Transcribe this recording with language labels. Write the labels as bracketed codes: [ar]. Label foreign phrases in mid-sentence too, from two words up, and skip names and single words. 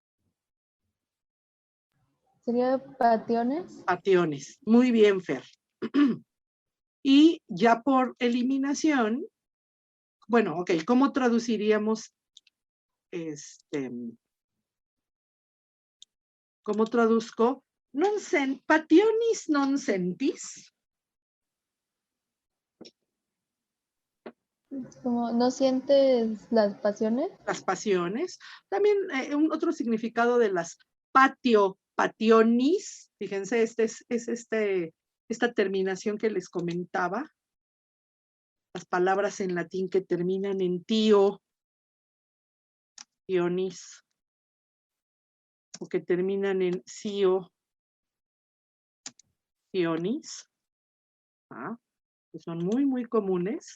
[es] ¿Sería pationes? Pationes. Muy bien, Fer. Y ya por eliminación, bueno, ok, ¿cómo traduciríamos ¿cómo traduzco? [la] Pationis non sentis. [es] Como, ¿no sientes las pasiones? Las pasiones. También otro significado de las pationis, fíjense, esta terminación que les comentaba, las palabras en latín que terminan en tío, ionis, o que terminan en cio, ionis, que son muy, muy comunes.